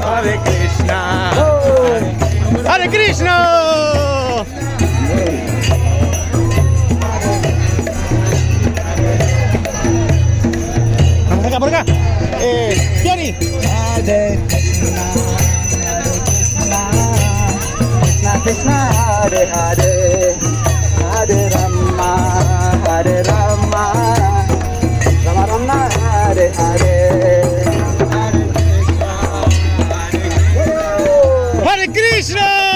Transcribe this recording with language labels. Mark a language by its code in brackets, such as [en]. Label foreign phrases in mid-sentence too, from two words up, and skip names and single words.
[sa] Hare Krishna! Hare Krishna! [es] Vamos acá, por acá. Tiani. [sa] Hare Krishna, Krishna Krishna, Hare Hare, Hare Rama, Hare Rama, Rama Rama, Hare Hare. Hare Krishna!